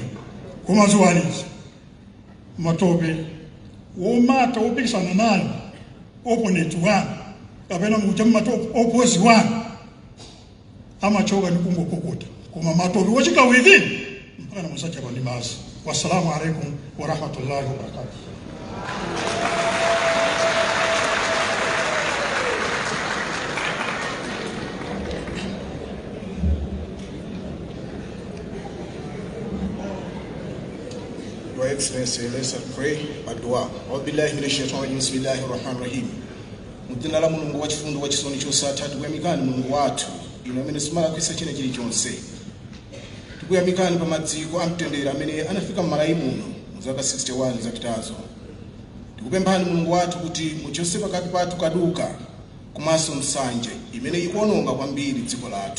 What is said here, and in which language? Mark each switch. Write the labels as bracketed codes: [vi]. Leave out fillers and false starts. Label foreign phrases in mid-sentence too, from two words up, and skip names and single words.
[ny] Koma ziwalizi matope womata wopikisana nanu, opponent wanu kapena mukuti matope opposite wanu amachoka ndi kungopukuta, koma matope wochika within mpaka musachapa ndi mazi. [ar] السلام عليكم ورحمة الله وبركاته. [en] Your Excellency, let's pray padua. [ar] وبالله من الشيطان الرجيم. بسم الله الرحمن الرحيم. [ny] Mudina la Mulungu wachifundo wachisoni chosatha tikuyamikani Mulungu wathu ino amene simala kwisa china chilichonse. Tikuyamikani pa madziko amtendere amene anafika m'malawi muno muzaka 61 zapitazo. Tikupemphani Mulungu wathu kuti muchose pakati pathu kaduka komanso msanje imene ikuononga kwambiri dziko lathu.